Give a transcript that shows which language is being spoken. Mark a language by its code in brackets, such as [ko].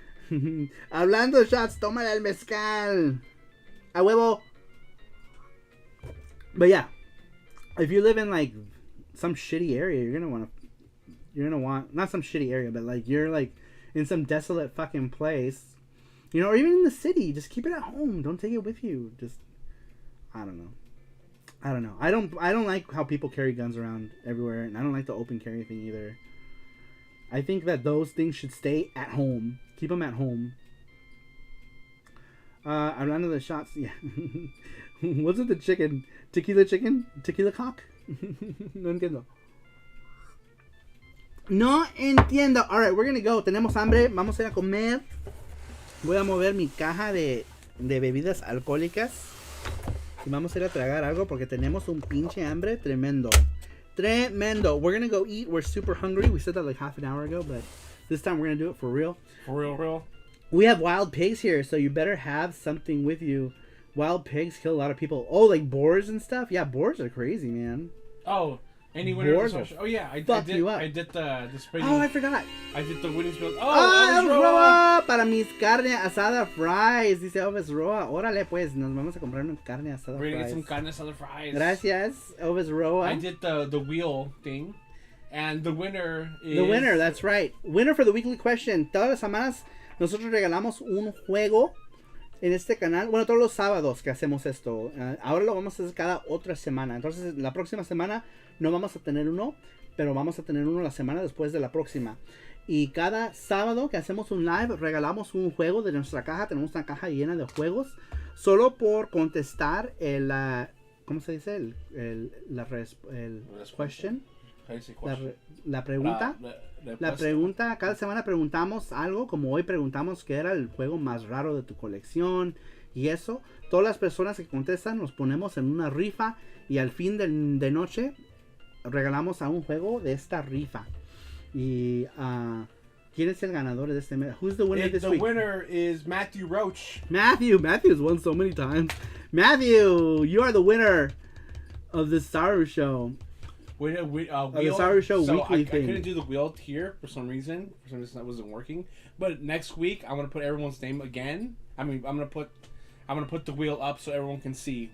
[es] Hablando de shots, toma el mezcal. A huevo. [en] But yeah, if you live in like some shitty area, you're gonna want not some shitty area, but like you're like in some desolate fucking place, you know, or even in the city. Just keep it at home. Don't take it with you. Just I don't know. I don't like how people carry guns around everywhere, and I don't like the open carry thing either. I think that those things should stay at home. Keep them at home. [es] Hablando de shots, [en] yeah. What's with the chicken? Tequila chicken? Tequila cock? [es] No entiendo. No entiendo. [en] Alright, we're gonna go. [es] Tenemos hambre. Vamos a ir a comer. Voy a mover mi caja de bebidas alcohólicas. Y vamos a ir a tragar algo porque tenemos un pinche hambre tremendo. Tremendo. [en] We're gonna go eat. We're super hungry. We said that like half an hour ago, but this time we're gonna do it for real. For real. We have wild pigs here, so you better have something with you. Wild pigs kill a lot of people. Oh, like boars and stuff? Yeah, boars are crazy, man. Oh, any winners? Oh yeah, I did the spray. Oh, I forgot. I did the winning spill. [es] Elvis Roa para mis carne asada fries. Dice Elvis Roa. Órale, pues, nos vamos a comprar una carne asada fries. [en] We're gonna get some carne asada fries. [es] Gracias, Elvis Roa. [en] I did the wheel thing, and the winner is... The winner, that's right. Winner for the weekly question. [es] Todas las semanas nosotros regalamos un juego en este canal. Bueno, todos los sábados que hacemos esto. Ahora lo vamos a hacer cada otra semana. Entonces, la próxima semana no vamos a tener uno, pero vamos a tener uno la semana después de la próxima. Y cada sábado que hacemos un live, regalamos un juego de nuestra caja. Tenemos una caja llena de juegos. Solo por contestar ¿cómo se dice? La question. La pregunta. La pregunta, cada semana preguntamos algo, como hoy preguntamos qué era el juego más raro de tu colección y eso. Todas las personas que contestan nos ponemos en una rifa y al fin de noche regalamos a un juego de esta rifa. Y ¿quién es el ganador de este mes? [en] Who's the winner this week? The winner is Matthew Roach. Matthew's won so many times. Matthew, you are the winner of the SARUSHOW. The SaruShow weekly thing. I couldn't do the wheel here for some reason. That wasn't working. But next week I'm gonna put everyone's name again. I mean, I'm gonna put the wheel up so everyone can see.